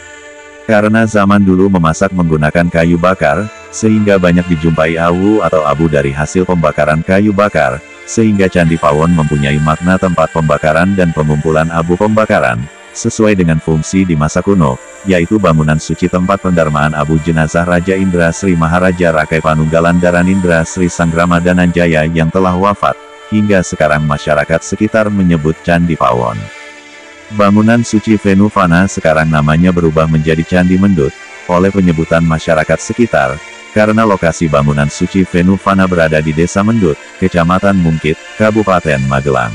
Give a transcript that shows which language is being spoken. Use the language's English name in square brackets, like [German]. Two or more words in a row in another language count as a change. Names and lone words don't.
[Indonesian] Karena zaman dulu memasak menggunakan kayu bakar, sehingga banyak dijumpai awu atau abu dari hasil pembakaran kayu bakar, sehingga Candi Pawon mempunyai makna tempat pembakaran dan pengumpulan abu pembakaran, sesuai dengan fungsi di masa kuno, yaitu bangunan suci tempat pendarmaan abu jenazah Raja Indra Sri Maharaja Rakai Panunggalan Dharanindra Sri Sanggrama Dananjaya yang telah wafat, hingga sekarang masyarakat sekitar menyebut Candi Pawon. Bangunan suci Venuvana sekarang namanya berubah menjadi Candi Mendut, oleh penyebutan masyarakat sekitar, karena lokasi bangunan suci Venuvana berada di Desa Mendut, Kecamatan Mungkit, Kabupaten Magelang.